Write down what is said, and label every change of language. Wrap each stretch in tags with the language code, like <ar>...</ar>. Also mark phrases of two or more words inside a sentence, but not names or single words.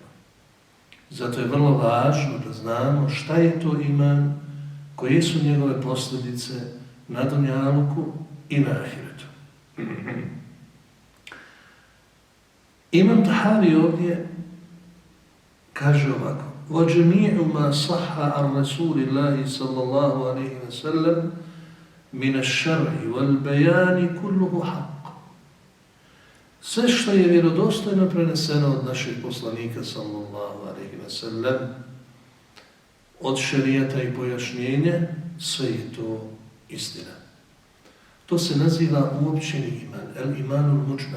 <bs>Zato je vrlo važno da znamo šta je to iman, koje su njegove posljedice na dunjaluku i na ahiretu. Imam Tahavi ovdje kaže ovako:</bs> <ar>وَجَمِيعُ مَا صَحَّ عَنْ رَسُولِ اللَّهِ صَلَّى اللَّهُ عَلَيْهِ وَسَلَّمْ مِنَ الشَّرْعِ وَالْبَيَانِ كُلُّهُ حَقٌّ.</ar> <bs>Sve što je vjerodostojno preneseno od našeg poslanika</bs> <ar>صلى الله عليه وسلم,</ar> <bs>od šerijata i pojašnjenja, sve je to istina. To se naziva uopćeni iman,</bs> <ar>الإيمان المجمل.</ar>